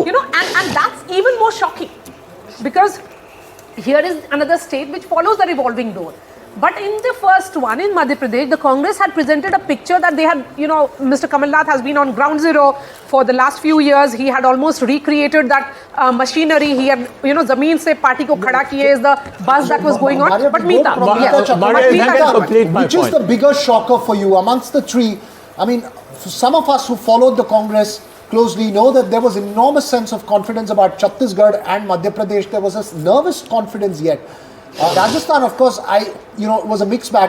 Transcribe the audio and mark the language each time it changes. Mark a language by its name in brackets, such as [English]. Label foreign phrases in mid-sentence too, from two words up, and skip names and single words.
[English] And that's even more shocking because here is another state which follows the revolving door. But in the first one, in Madhya Pradesh, the Congress had presented a picture that they had, Mr. Kamal Nath has been on ground zero for the last few years. He had almost recreated that machinery. He had, [Hindi] ज़मीन से पार्टी को खड़ा किए [English] is the buzz that was going on. But Meeta, which is the bigger shocker for you amongst the three? I mean, some of us who followed the Congress closely know that there was enormous sense of confidence about Chhattisgarh and Madhya Pradesh. There was a nervous confidence yet. Rajasthan, of course, it was a mixed bag.